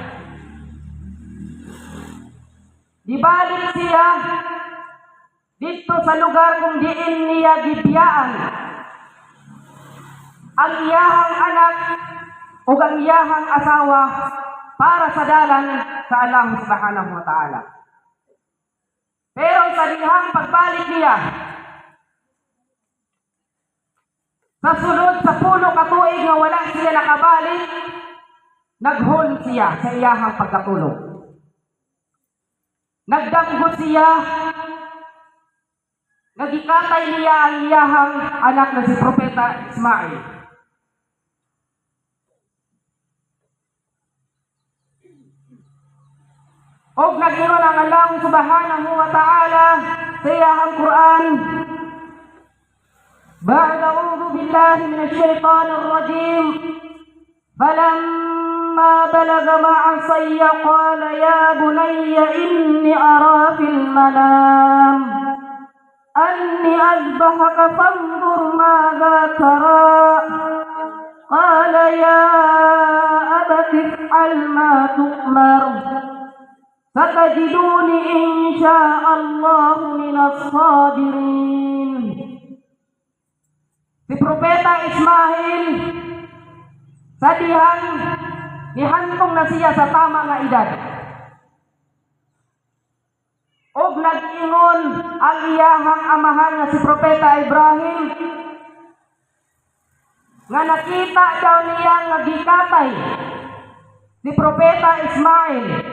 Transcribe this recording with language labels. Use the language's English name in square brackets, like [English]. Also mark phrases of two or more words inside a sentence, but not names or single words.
[Cebuano] Dibalik siya dito sa lugar kung diin niya gibiyaan ang iyahang anak o ang iyahang asawa para sa dalan sa [Arabic] الله سبحانه وتعالى. [Cebuano] Pero sa dihang pagbalik niya, sa sunod sa 10 ka tuig nga wala siya nakabalik, naghon siya sa iyahang pagkatulog. Nagdanggot siya, nagikatay niya ang iyahang anak na si Propeta Ismail. Og nag-ingon ang [Arabic] الله سبحانه وتعالى [Cebuano] sa iyahang Quran, [Arabic] بعد أعوذ بالله من الشيطان الرجيم, falamma بلغ معه السعي قال يا بني إني أرى في المنام أني أذبحك فانظر ماذا ترى قال يا أبت افعل ما تؤمر ستجدني إن شاء الله من الصابرين. [Cebuano] Si Propeta Ismail sa dihang nihantong na siya sa tama nga edad. Og nag-ingon ang iyahang amahan nga si Propeta Ibrahim nga nakita daw niya nga gikatay si Propeta Ismail.